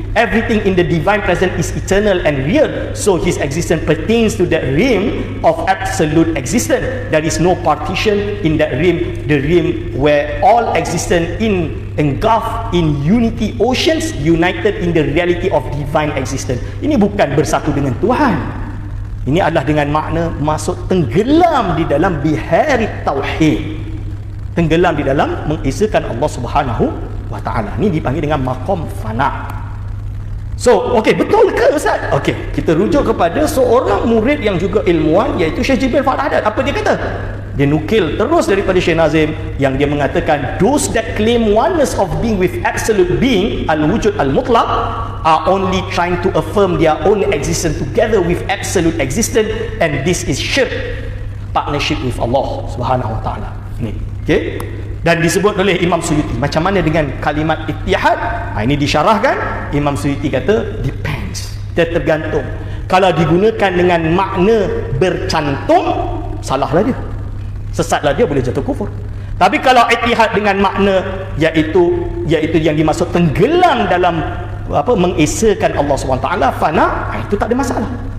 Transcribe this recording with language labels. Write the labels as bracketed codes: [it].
[en] Everything in the divine presence is eternal and real, so his existence pertains to that realm of absolute existence. There is no partition in that realm, the realm where all existence engulfed in unity oceans, united in the reality of divine existence. [ms] Ini bukan bersatu dengan Tuhan. Ini adalah dengan makna masuk tenggelam di dalam bihari tauhid, tenggelam di dalam mengesakan Allah Subhanahu wa taala. Ini dipanggil dengan maqam fana. So, okey, betul ke Ustaz? Okey, kita rujuk kepada seorang murid yang juga ilmuwan, iaitu Syekh Jibril Fadhadat. Apa dia kata? Dia nukil terus daripada Syekh Nazim yang dia mengatakan [en] those that claim oneness of being with absolute being, al-wujud al-mutlaq, are only trying to affirm their own existence together with absolute existence, and this is syirk, partnership with Allah Subhanahu wa taala. [ms] Ini, okey? Dan disebut oleh Imam Suyuti. Macam mana dengan kalimat ittihad? Ini disyarahkan. Imam Suyuti kata depends, dia tergantung. Kalau digunakan dengan makna bercantum, salahlah dia, sesatlah dia, boleh jatuh kufur. Tapi kalau ittihad dengan makna iaitu yang dimaksud tenggelam dalam mengesakan Allah SWT, fana, itu tak ada masalah.